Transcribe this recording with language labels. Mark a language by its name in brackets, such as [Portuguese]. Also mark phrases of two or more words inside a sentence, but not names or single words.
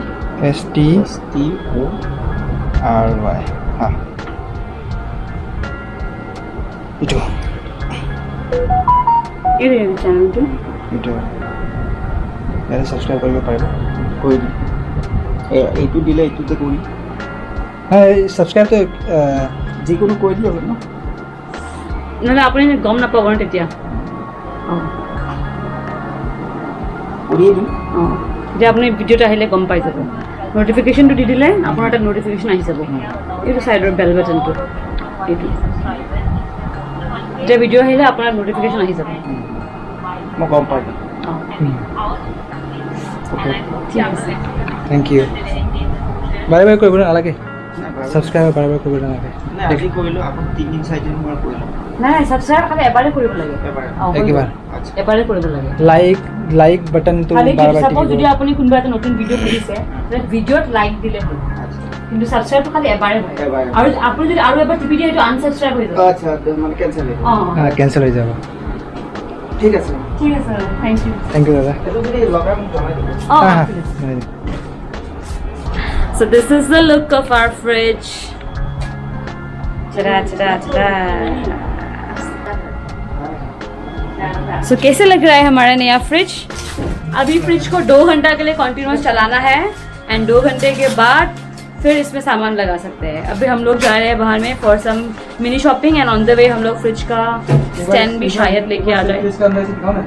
[Hindi] STORY। हाँ, इटो [English] channel two [Hindi] इटो यार सब्सक्राइब करके पाइबो कोई नहीं [Assamese] এইটো দিলে এইটোতে কৰি [Hindi] हाँ सब्सक्राइब तो [Assamese] যিকোনো কৈ দিলে হ'ব ন। নহ'লে আপুনি গম নাপাব ন তেতিয়া। অঁ কৰিয়ে দিম। অঁ, তেতিয়া আপুনি ভিডিঅ'টো আহিলে গম পাই যাব। নটিফিকেশ্যনটো দি দিলে আপোনাৰ তাত নটিফিকেশ্যন আহি যাব। এইটো ছাইডৰ বেল বাটনটো, এইটো যেতিয়া ভিডিঅ' আহিলে আপোনাৰ নটিফিকেশ্যন আহি যাব। মই গম পাই যাম। অঁ, ओके ঠিক আছে। [English] thank you. [Assamese] বাৰে বাৰে কৰিব নালাগে, নাই বাৰু। সাবস্ক্ৰাইব বাৰে বাৰে কৰিব নালাগে। নাই আজি কৰিলোঁ, আকৌ 3 দিন 4 দিন মই কৰিলোঁ। নাই নাই, ছাবস্ক্ৰাইব খালি এবাৰে কৰিব লাগে। এবাৰে। অঁ, একেবাৰে। আচ্ছা এবাৰে কৰিব লাগে। লাইক বাটনটো খালি বাৰে বাৰে চাপোজ যদি টিপিব। আপুনি কোনোবা এটা নতুন ভিডিঅ' খুলিছে তেতিয়া ভিডিঅ'ত লাইক দিলে হ'ল, আচ্ছা কিন্তু ছাবস্ক্ৰাইবটো খালি এবাৰে হয়। এবাৰে। আৰু আপুনি যদি আৰু এবাৰ টিপি দিয়ে সেইটো আনছাবস্ক্ৰাইব হৈ যাব। আচ্ছা মানে কেনচেল হৈ গ'ল। অঁ, হ্যাঁ কেনসেল হৈ যাব। ঠিক আছে ঠিক আছে, [English] thank you. thank you [Assamese] দাদা। এইটো যদি লগাই মোক জনাই দিব। অঁ, হ্যাঁ ঠিক আছে। হ্যাঁ [English] So this is the look of our fridge. Ta-da, ta-da, ta-da. [Hindi] So कैसे लग रहा है हमारा नया फ्रिज? अभी फ्रिज को 2 घंटा के लिए कॉन्टिन्यूस चलाना है एंड 2 घंटे के बाद फिर इसमें सामान लगा सकते हैं। अभी हम लोग जा रहे हैं बाहर में [English] for some mini shopping and on the way [Hindi] हम लोग फ्रिज का स्टैंड भी शायद लेके आ जाए। इसका अंदर से दिखाओ ना।